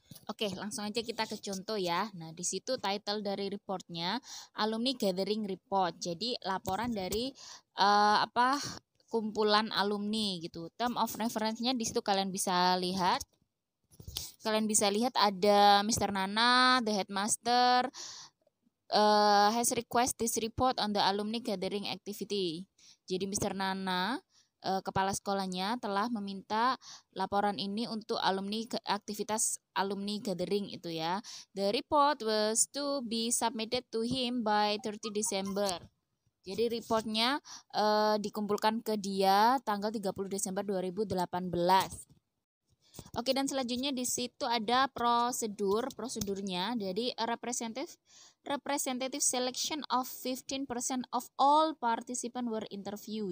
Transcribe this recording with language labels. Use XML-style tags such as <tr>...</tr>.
<id>Oke, langsung aja kita ke contoh ya. Nah, di situ title dari reportnya Alumni Gathering Report. Jadi laporan dari kumpulan alumni gitu.</id> <en>Term of reference-</en> <id>nya di situ kalian bisa lihat. Kalian bisa lihat ada Mr.</id> <en>Nana, the headmaster, has request this report on the alumni gathering activity.</en> <id>Jadi Mr. Nana, kepala sekolahnya telah meminta laporan ini untuk aktivitas alumni gathering itu ya.</id> <en>The report was to be submitted to him by 30 December.</en> <id>Jadi reportnya dikumpulkan ke dia tanggal 30 Desember 2018. Oke, dan selanjutnya di situ ada prosedurnya.</id> <en>Jadi representative selection of 15% of all participant were interview.</en>